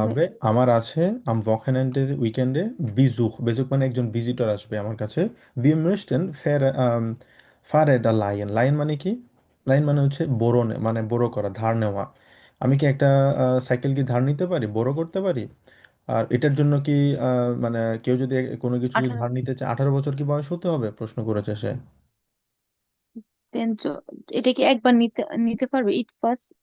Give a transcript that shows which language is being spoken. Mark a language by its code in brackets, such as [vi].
[bn] হবে আমার আছে, আম ভকেনেন্ডে উইকেন্ডে বিজুক, বেজুক মানে একজন ভিজিটর আসবে আমার কাছে। [de] wir möchten Fahrräder leihen, [bn] line মানে কি? লাইন মানে হচ্ছে মানে বোরো করা, ধার নেওয়া। আমি কি একটা সাইকেল কি ধার নিতে পারি, বোরো করতে পারি? আর এটার জন্য কি মানে কেউ যদি কোনো কিছু 18 ধার নিতে চায় 18 বছর কি বয়স হতে হবে, প্রশ্ন করেছে সে। পেঞ্চ, এটা কি একবার নিতে নিতে পারবে? [en] It was